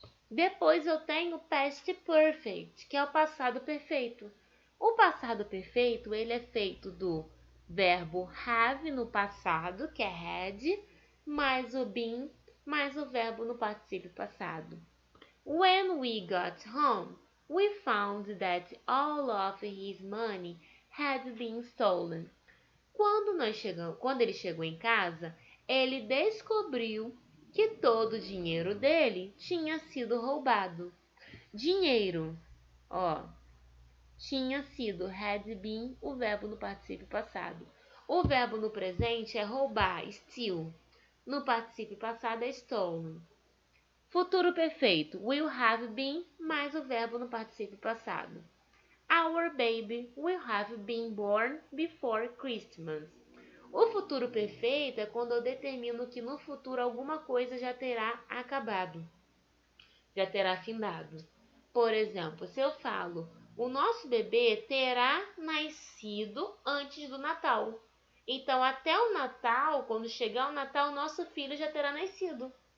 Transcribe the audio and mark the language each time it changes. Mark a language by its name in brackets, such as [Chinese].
[Portuguese] Depois eu tenho past perfect, que é o passado perfeito. O passado perfeito, ele é feito do verbo have no passado, que é had, mais o been, mais o verbo no particípio passado. [English] When we got home, we found that all of his money had been stolen. [Portuguese] Quando ele chegou em casa, ele descobriu que todo o dinheiro dele tinha sido roubado. Dinheiro, ó, tinha sido, had been, o verbo no particípio passado. O verbo no presente é roubar, steal. No particípio passado é stolen. Futuro perfeito, will have been, mais o verbo no particípio passado. [English] Our baby will have been born before Christmas. [Portuguese] O futuro perfeito é quando eu determino que no futuro alguma coisa já terá acabado, já terá findado. Por exemplo, se eu falo, o nosso bebê terá nascido antes do Natal. Então, até o Natal, quando chegar o Natal, o nosso filho já terá nascido.